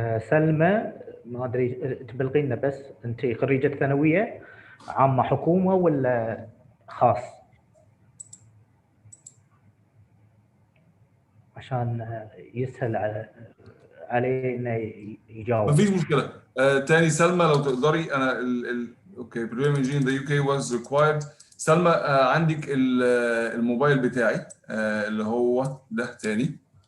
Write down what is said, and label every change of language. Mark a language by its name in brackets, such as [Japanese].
[Arabic] سلمى ما ادري تبلغي لنا بس انت خريجة ثانوية عامة حكومة ولا خاص؟ عشان يسهل عليه انه يجاوب. مفيش مشكلة. تاني سلمى لو تقدري انا اوكي [English] Petroleum Engineering in the UK was required. [Arabic] سلمى عندك الموبايل بتاعي اللي هو ده تاني.